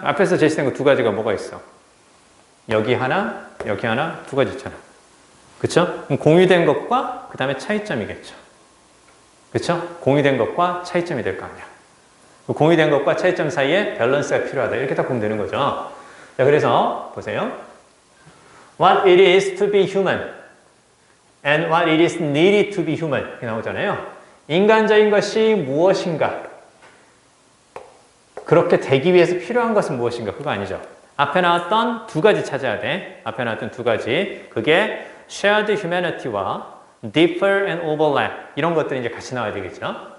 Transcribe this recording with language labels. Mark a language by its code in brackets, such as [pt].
[ko] 앞에서 제시된 거 두 가지가 뭐가 있어? 여기 하나, 두 가지 있잖아. 그쵸? 그럼 공유된 것과 그 다음에 차이점이겠죠. 그쵸? 공유된 것과 차이점이 될 거 아니야. 공유된 것과 차이점 사이에 밸런스가 필요하다. 이렇게 딱 보면 되는 거죠. 자, 그래서 보세요. [en] What it is to be human and what it is needed to be human [ko] 이렇게 나오잖아요. 인간적인 것이 무엇인가? 그렇게 되기 위해서 필요한 것은 무엇인가? 그거 아니죠. 앞에 나왔던 두 가지 찾아야 돼. 앞에 나왔던 두 가지. 그게 shared humanity와 differ and overlap 이런 것들이 이제 같이 나와야 되겠죠.